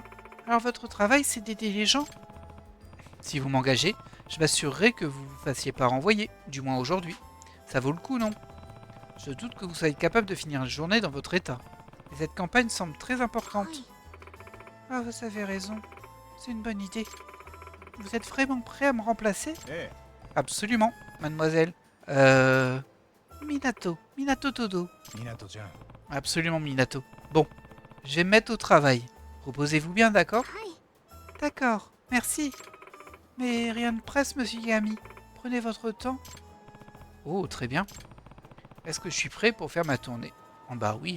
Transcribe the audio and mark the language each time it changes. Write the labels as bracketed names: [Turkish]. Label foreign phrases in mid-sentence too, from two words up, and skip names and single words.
[French] Alors votre travail, c'est d'aider les gens? Si vous m'engagez, je m'assurerai que vous vous fassiez pas renvoyer, du moins aujourd'hui. Ça vaut le coup, non? Je doute que vous soyez capable de finir une journée dans votre état. Et cette campagne semble très importante. Ah, vous avez raison. C'est une bonne idée. Vous êtes vraiment prêt à me remplacer? え Absolument, mademoiselle. Minato. Minato Todo. [Japanese] え湊ちゃん [French] Absolument, Minato. Bon, je vais me mettre au travail. Reposez-vous bien, d'accord? [Japanese] はい [French] D'accord, merci. Mais rien ne presse, monsieur Yami. Prenez votre temps. Oh, très bien. Est-ce que je suis prêt pour faire ma tournée? Oh bah oui,